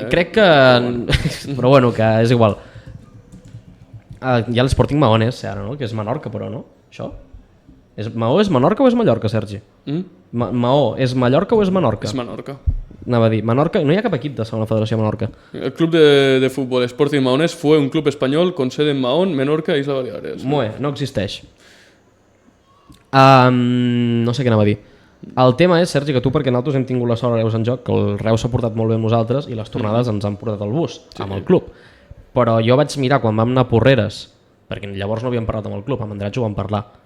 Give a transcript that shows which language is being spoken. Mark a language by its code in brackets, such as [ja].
[ca] Crec que... Però bueno, que és igual. Hi ha l'Sporting Maonès, ara, no? Que és Menorca, però, no? Això? Maó és Menorca o és Mallorca, Sergi? Maó és Mallorca o és Menorca? És Menorca. Anava a dir, Menorca... No hi ha cap equip de segona federació a Menorca. [es] El club de fútbol Sporting Maonés fue un club español con sede en Mahón, Menorca e Isla Baleares. [ca] No existeix. No sé què anava a dir. El tema és, Sergi, que tu, perquè nosaltres hem tingut la sort a Reus en joc, que el Reus s'ha portat molt bé amb nosaltres i les tornades ens han portat al bus, amb el club. Però jo vaig mirar quan vam anar a Porreres, perquè llavors no havíem parlat amb el club, amb Andratx ho vam parlar.